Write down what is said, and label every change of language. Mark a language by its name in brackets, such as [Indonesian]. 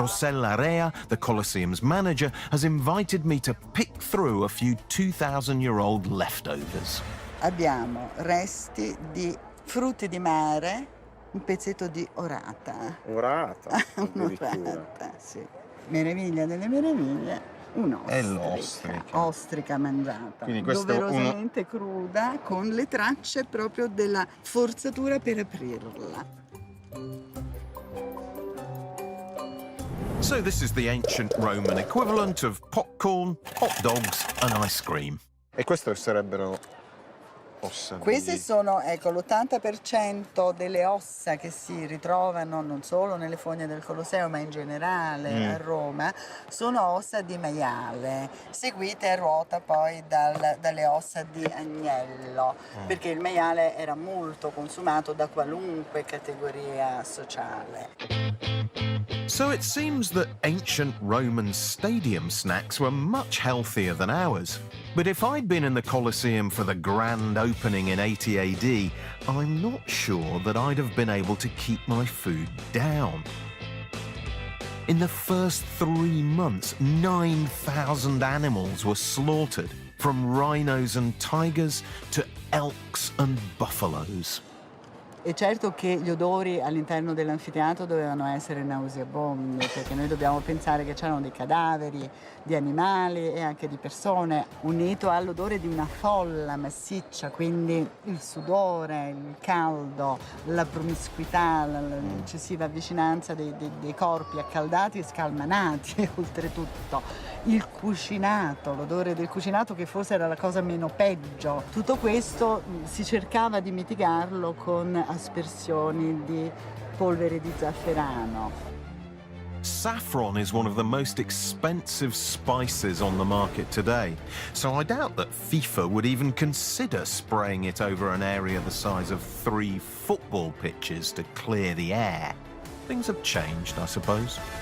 [English] Rossella Rea, the Colosseum's manager, has invited me to pick through a few 2,000-year-old leftovers. [Italian] Abbiamo resti di frutti di mare, un pezzetto di orata. Orata, Un'orata, sì. Meraviglia delle meraviglie, un'ostrica. È l'ostrica. Ostrica mangiata. Quindi questo doverosamente cruda, con le tracce proprio della forzatura per aprirla. [English] So this is the ancient Roman equivalent of popcorn, hot dogs and ice cream. [Italian] E queste sarebbero ossa di... Queste sono, ecco, l'80% delle ossa che si ritrovano non solo nelle fogne del Colosseo, ma in generale a Roma, sono ossa di maiale, seguite a ruota poi dalle ossa di agnello, perché il maiale era molto consumato da qualunque categoria sociale. [English] So it seems that ancient Roman stadium snacks were much healthier than ours. But if I'd been in the Colosseum for the grand opening in 80 AD, I'm not sure that I'd have been able to keep my food down. In the first 3 months, 9,000 animals were slaughtered, from rhinos and tigers to elks and buffaloes. [Italian] E certo che gli odori all'interno dell'anfiteatro dovevano essere nauseabondi, perché noi dobbiamo pensare che c'erano dei cadaveri di animali e anche di persone, unito all'odore di una folla massiccia, quindi il sudore, il caldo, la promiscuità, l'eccessiva vicinanza dei corpi accaldati e scalmanati, oltretutto. Il cucinato, l'odore del cucinato che forse era la cosa meno peggio. Tutto questo si cercava di mitigarlo con aspersioni di polvere di zafferano. [English] Saffron is one of the most expensive spices on the market today, so I doubt that FIFA would even consider spraying it over an area the size of 3 football pitches to clear the air. Things have changed, I suppose.